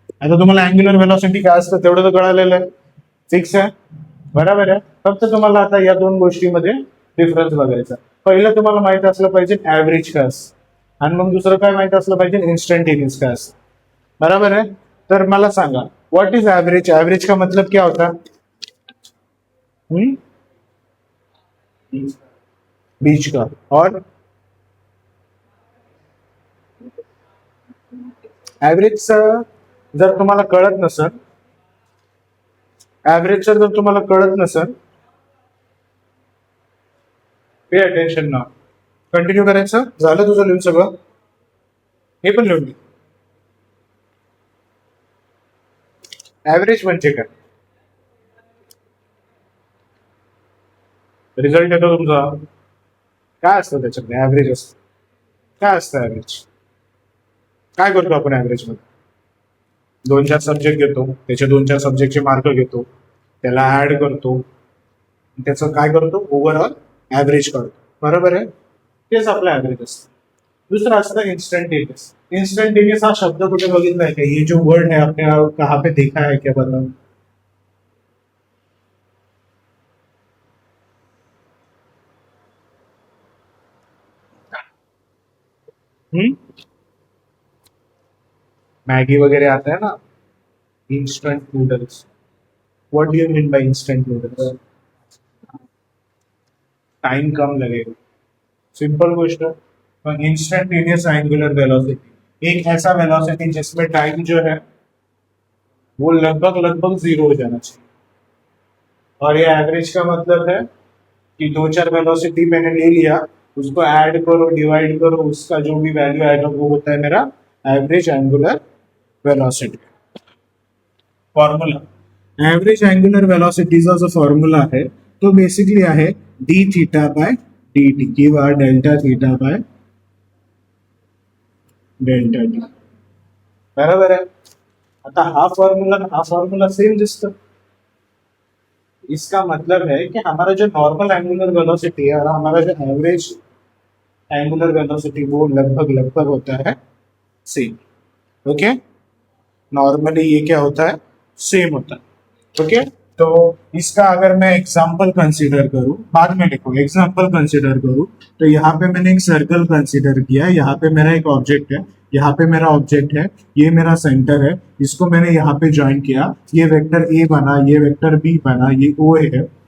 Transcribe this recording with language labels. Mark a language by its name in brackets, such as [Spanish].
[Marathi] आता तुम्हाला angular velocity काय असतं तेवढं तर कळालेलं आहे, फिक्स आहे, बरोबर आहे. फक्त तुम्हाला आता या दोन गोष्टीमध्ये डिफरन्स बघायचा. पहिलं तुम्हाला माहित असलं पाहिजे ऍव्हरेज काय असतं, आणि मग दुसरं काय माहित असलं पाहिजे इंस्टंटेनियस काय असतं, [Hindi] बराबर है. [Marathi] तर मला सांगा [English] What is average. [Hindi] एवरेज का मतलब क्या होता है? बीच का. [Marathi] और एव्हरेज जर तुम्हाला कळत नसेल, एव्हरेजचं जर तुम्हाला कळत नसेल, [English] pay attention [Marathi] ना, कंटिन्यू करायचं. झालं तुझं लिहून सगळं, हे पण लिहून घे. एव्हरेज म्हणजे काय, रिझल्ट येतो तुमचा, काय असतं त्याच्यामध्ये, ऍव्हरेज असतं. काय असतं ऍव्हरेज, काय करतो आपण ऍव्हरेज मध्ये? 2-4 सब्जेक्ट घेतो, त्याचे 2-4 सब्जेक्टचे मार्क घेतो, त्याला ऍड करतो, त्याचं काय करतो, ओव्हरऑल ऍव्हरेज काढतो, बरोबर आहे. तेच आपलं ऍव्हरेज असतं. दूसरा असतं इंस्टंटेनियस. इंस्टंटेनियस हा शब्द कुठे बघितला [Hindi] है क्या, ये जो वर्ड है आपने कहाँ पे देखा है क्या, बताओ. मैगी वगैरह आता है ना, instant noodles. [English] What do you mean by instant noodles? [Hindi] Time कम लगेगा, [Marathi] सिंपल गोष्ट. [Hindi] इंस्टंटेनियस एंगुलर वेलोसिटी, एक ऐसा वेलोसिटी जिसमें टाइम जो है वो लगभग लगभग जीरो हो जाना चाहिए. और ये एवरेज का मतलब है कि 2-4 वेलोसिटी मैंने ले लिया, उसको ऐड करो, डिवाइड करो, उसका जो भी वैल्यू आएगा वो होता है मेरा average angular velocity. [Marathi] Formula average angular वेलोसिटीचा जो फॉर्म्युला आहे तो बेसिकली आहे D theta by D T किंवा delta theta by delta T, बरोबर आहे. आता हा फॉर्मूला सेम दिसतो. [Hindi] इसका मतलब है कि हमारा जो नॉर्मल एंगुलर वेलोसिटी है और हमारा जो एवरेज एंगुलर वेलोसिटी वो लगभग लगभग होता है सेम. ओके, नॉर्मली ये क्या होता है, सेम होता है. ओके, तो इसका अगर मैं एग्जांपल कंसीडर करूं, बाद में लिखो, एग्जांपल कंसीडर करूं, तो यहाँ पे मैंने एक सर्कल कंसीडर किया, यहाँ पे मेरा एक ऑब्जेक्ट है, यहाँ पे मेरा ऑब्जेक्ट है, ये मेरा सेंटर है, इसको मैंने यहाँ पे ज्वाइन किया, ये वेक्टर ए बना, ये वेक्टर बी बना, ये ओ है.